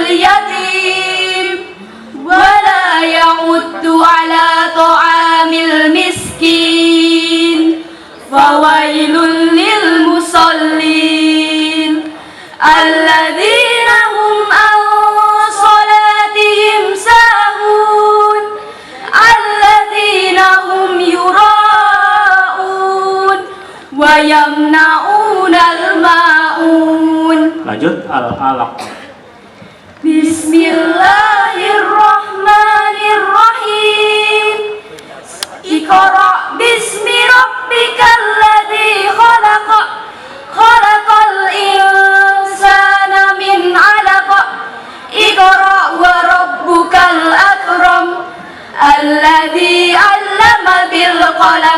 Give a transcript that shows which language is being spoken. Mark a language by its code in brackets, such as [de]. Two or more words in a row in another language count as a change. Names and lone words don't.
[ar] يتيم ولا يحض على طعام المسكين فويل للمصلين الذين هم عن صلاتهم ساهون الذين هم يراءون ويمنعون الماعون. [id] Lanjut Al-Alaq. [ar] Bismillahirrahmanirrahim. اقرأ باسم ربك الذي خلق. خلق الإنسان من علق. اقرأ وربك الأكرم. الذي علم بالقلم.